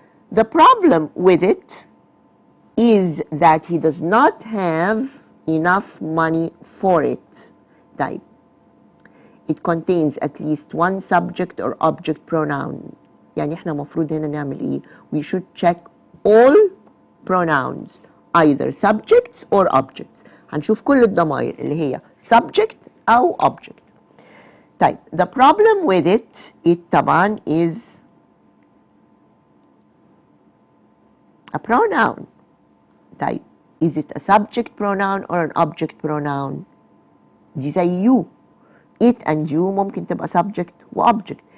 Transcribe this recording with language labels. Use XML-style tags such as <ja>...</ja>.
<en>The problem with it is that he does not have enough money for it. Type. It contains at least one subject or object pronoun.</en> <ar>يعني احنا مفروض هنا نعمل ايه؟</ar> <en>We should check all pronouns, either subjects or objects.</en> <ar>هنشوف كل الضمائر اللي هي subject أو object. طيب,</ar> <en>the problem with it</en> <ar>طبعا</ar> <en>is a pronoun.</en> <ar>طيب,</ar> <en>is it a subject pronoun or an object pronoun?</en> <ar>دي زي</ar> <en>you. It and you</en> <ar>ممكن تبقى</ar> <en>subject و object.</en>